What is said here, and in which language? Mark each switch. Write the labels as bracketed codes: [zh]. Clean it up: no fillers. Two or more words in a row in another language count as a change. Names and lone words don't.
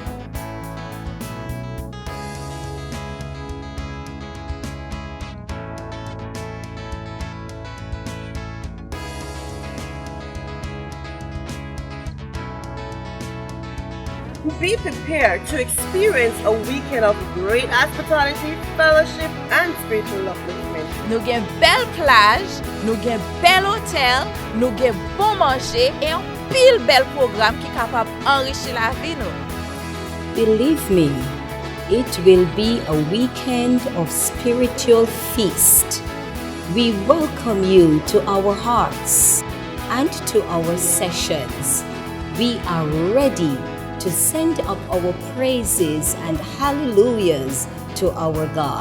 [en] Be prepared to experience a weekend of great hospitality, fellowship, and spiritual upliftment. [ht] Nou gen bel plaj, nou gen bel hotel, nou gen bon manje, et un pile bel program ki kapab enrichi la vi nou. [en] Believe me, it will be a weekend of spiritual feast. We welcome you to our hearts and to our sessions. We are ready to send up our praises and hallelujahs to our God.